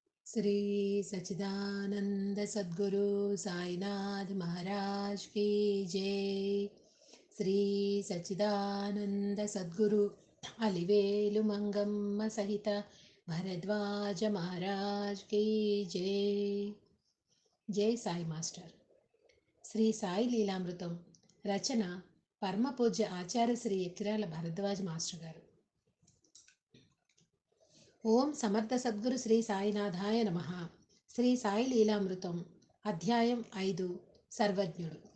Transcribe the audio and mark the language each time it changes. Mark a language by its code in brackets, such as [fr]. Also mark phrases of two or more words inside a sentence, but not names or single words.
[hi] श्री सच्चिदानंद सद्गुरु साईनाथ महाराज की जय। श्री सच्चिदानंद सद्गुरु अलिवेलु मंगम्म सहित भरद्वाज महाराज की जय। जय साई मास्टर। [te] శ్రీ సాయి లీలామృతం రచన పరమ పూజ్య ఆచార్య శ్రీ ఎక్కిరాల భరద్వాజ్ మాస్టర్ గారు. ఓం సమర్థ సద్గురు శ్రీ సాయినాథాయ నమః. శ్రీ సాయి లీలామృతం అధ్యాయం 5 సర్వజ్ఞుడు.